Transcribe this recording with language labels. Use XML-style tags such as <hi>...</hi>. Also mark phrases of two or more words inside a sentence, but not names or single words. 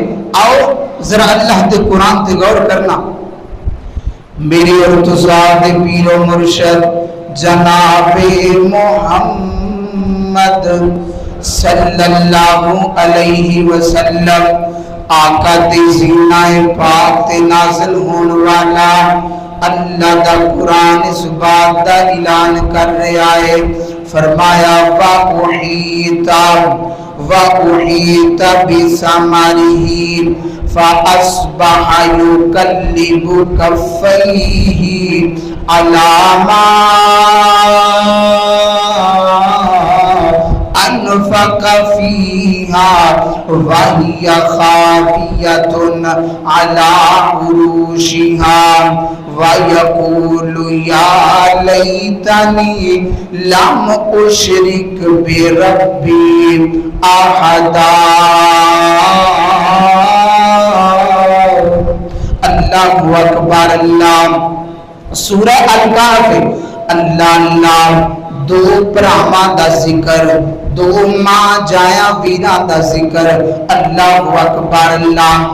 <pa>آؤ ذرا اللہ دے قرآن تے غور کرنا۔ میری اور تساد پیر و مرشد جناب محمد</pa> <ar>صلی اللہ علیہ وسلم</ar> <pa>آقا تے زینہ پاک تے نازل ہون والا اللہ دا قرآن اس بات دا اعلان کر رہا ہے، فرمایا</pa> <ar>وَأُحِيطَ بِثَمَرِهِ فَأَصْبَحَ يُقَلِّبُ كَفَّيْهِ عَلَى مَا أَنفَقَ فِيهَا وَهِيَ خَاوِيَةٌ عَلَى عُرُوشِهَا وَيَقُولُ يَا لَيْتَنِي لَمْ أُشْرِكْ بِرَبِّي أَحَدًا۔ اللہ اکبر اللہ۔</ar> <pa>سورہ الکہف اللہ دو پراواں دا ذکر، دو ماں جایا ویراں دا ذکر۔</pa> <ar>اللہ اکبر اللہ۔</ar>